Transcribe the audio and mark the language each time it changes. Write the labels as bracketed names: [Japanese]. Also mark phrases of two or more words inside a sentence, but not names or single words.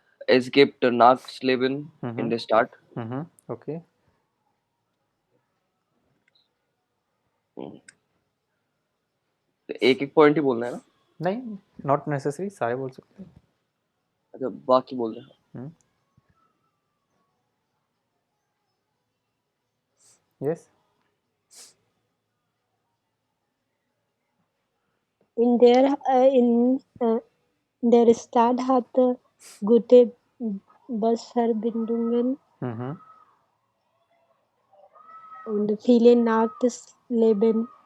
[German] Es gibt Nachleben in der Stadt. [Hindi] ओके तो एक एक पॉइंट ही बोलना है ना? नहीं [English] not necessary [Hindi] सारे बोल सकते हैं अच्छा बाकी बोल रहे हैं. यस [German] In der Stadt hat gute Busverbindungen und viele Nachtleben.